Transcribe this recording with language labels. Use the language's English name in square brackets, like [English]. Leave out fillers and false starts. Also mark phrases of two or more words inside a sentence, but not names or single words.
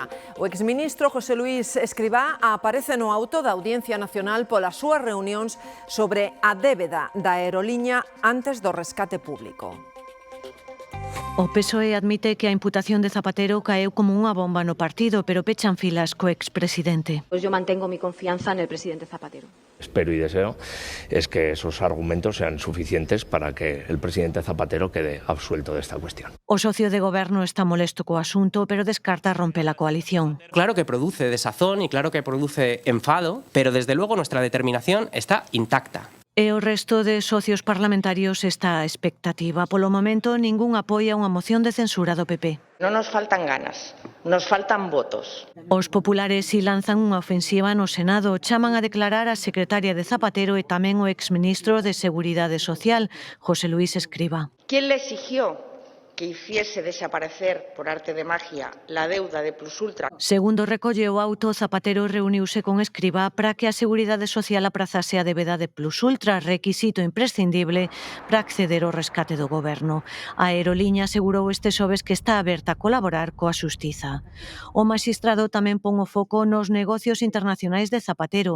[Galician] O exministro José Luís Escrivá aparece no auto da Audiencia Nacional polas súas reunións sobre a débeda da aeroliña antes do rescate público. O PSOE admite que a imputación de Zapatero caeu como unha bomba no partido, pero pechan filas co expresidente. [Spanish] Pues yo mantengo mi confianza en el presidente Zapatero. Espero y deseo es que esos argumentos sean suficientes para que el presidente Zapatero quede absuelto de esta cuestión. [Galician] O socio de goberno está molesto co asunto, pero descarta [Spanish] romper la coalición. Claro que produce desazón y claro que produce enfado, pero desde luego nuestra determinación está intacta. [Galician] E o resto de socios parlamentarios está a expectativa. Polo momento, ningún apoia unha moción de censura do PP. [Spanish] Non nos faltan ganas, nos faltan votos. [Galician] Os populares si lanzan unha ofensiva no Senado, chaman a declarar a secretaria de Zapatero e tamén o exministro de Seguridade Social, José Luís Escrivá. [Spanish] ¿Quién le exigió que hiciese desaparecer por arte de magia la deuda de Plus Ultra? [Galician] Segundo recolle o auto, Zapatero reuniuse con Escrivá para que a Seguridade Social aprazase a débeda de Plus Ultra, requisito imprescindible para acceder ao rescate do goberno. A aeroliña asegurou este xoves que está aberta a colaborar coa xustiza. O magistrado tamén pon o foco nos negocios internacionais de Zapatero.